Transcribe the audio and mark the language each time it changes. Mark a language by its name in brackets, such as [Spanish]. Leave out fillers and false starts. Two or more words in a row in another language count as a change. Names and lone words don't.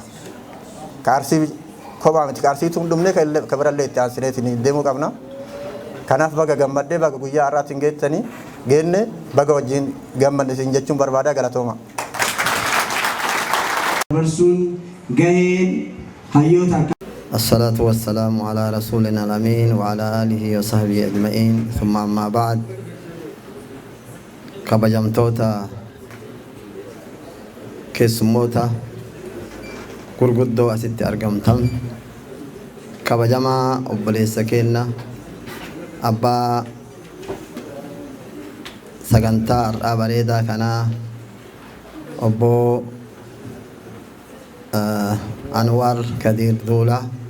[Oromo] Kaarsii kophaa miti kaarsiitu hundumne ka birallee itti aansineetiin deemuu qabna. Kanaaf baga gammadee baga guyyaa har'aatiin geettanii geenne baga wajjin gammadne isin jechuun barbaada galatooma. Barsuun gaheen hayyoota [Arabic] الصلاة والسلام على رسولنا الأمين وعلى آله وصحبه أجمعين ثم أما بعد كبجمتوتا [Oromo] كسموتا gurguddoo asitti argamtan kabajamaa obboleessa keenya abbaa sagantaa har'aa bareedaa kanaa obbo Anwar Kadir Duula